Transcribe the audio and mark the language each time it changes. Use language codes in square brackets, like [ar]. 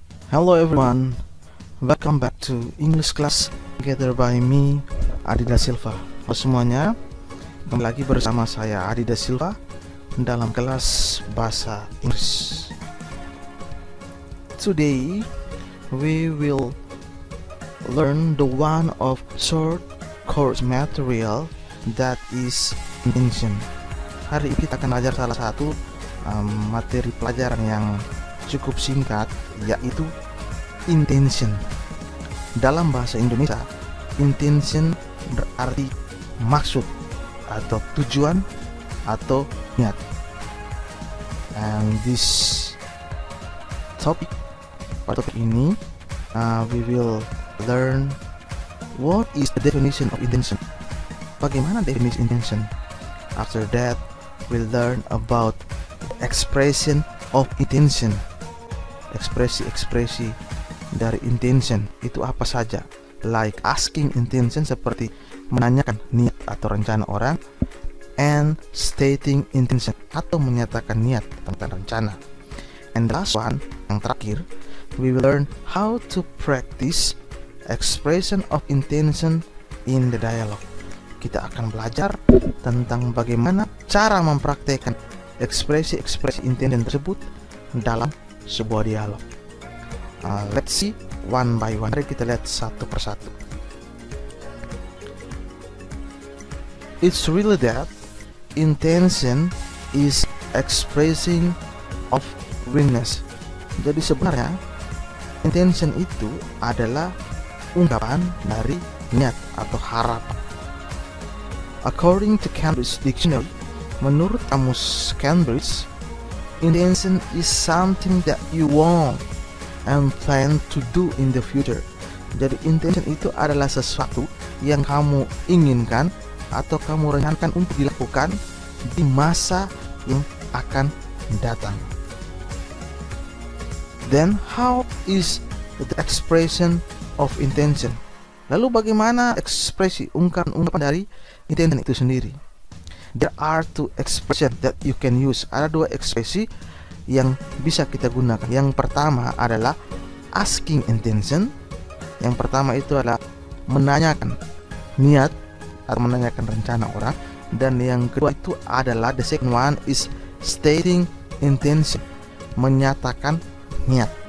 [en] Hello everyone, welcome back to English class together by me, Adi Da Silva. [id] Halo semuanya, kembali lagi bersama saya Adi Da Silva dalam kelas bahasa Inggris. [en] Today we will learn the one of short course material that is intention. [id] Hari ini kita akan belajar salah satu materi pelajaran yang cukup singkat, yaitu intention. Dalam bahasa Indonesia, intention berarti maksud atau tujuan atau niat. [en] And this topic, [id] pada topik ini [en] we will learn what is the definition of intention. [id] Bagaimana definisi intention? [en] After that, we'll learn about expression of intention. [id] Ekspresi-ekspresi dari intention itu apa saja? [en] Like asking intention, [id] seperti menanyakan niat atau rencana orang, [en] and stating intention [id] atau menyatakan niat tentang rencana. [en] And the last one, [id] yang terakhir, [en] we will learn how to practice expression of intention in the dialogue. [id] Kita akan belajar tentang bagaimana cara mempraktekkan ekspresi-ekspresi intention tersebut dalam sebuah dialog. [en] Let's see one by one. [id] Mari kita lihat satu persatu. [en] It's really that intention is expressing of willingness. [id] Jadi sebenarnya intention itu adalah ungkapan dari niat atau harapan. [en] According to Cambridge Dictionary, [id] menurut kamus Cambridge, [en] intention is something that you want and plan to do in the future. [id] Jadi intention itu adalah sesuatu yang kamu inginkan atau kamu rencanakan untuk dilakukan di masa yang akan datang. [en] Then how is the expression of intention? [id] Lalu bagaimana ekspresi ungkapan dari intention itu sendiri? [en] There are two expressions that you can use. [id] Ada dua ekspresi yang bisa kita gunakan. Yang pertama adalah asking intention. Yang pertama itu adalah menanyakan niat atau menanyakan rencana orang. Dan yang kedua itu adalah, [en] the second one is stating intention, [id] menyatakan niat.